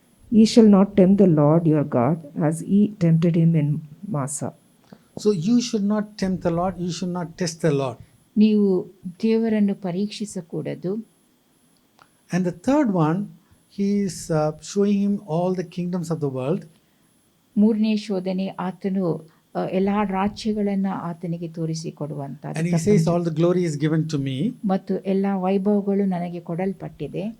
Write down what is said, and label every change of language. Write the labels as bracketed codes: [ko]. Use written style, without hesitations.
[en] Ye shall not tempt the Lord your God, as ye tempted him in Massah. So you should not tempt the Lord, you should not test the Lord. [kn] ನೀವು ದೇವರನ್ನು ಪರೀಕ್ಷಿಸಕೂಡದು. [en] And the third one, he is showing him all the kingdoms of the world. [kn] ಮೂರನೇ ಶೋಧನೆ, ಆತನು ಎಲ್ಲಾ ರಾಜ್ಯಗಳನ್ನು ಆತನಿಗೆ ತೋರಿಸಿಕೊಡುವಂತ. [en] And he says, all the glory is given to me. [kn] ಮತ್ತು ಎಲ್ಲಾ ವೈಭವಗಳು ನನಗೆ ಕೊಡಲ್ಪಟ್ಟಿದೆ.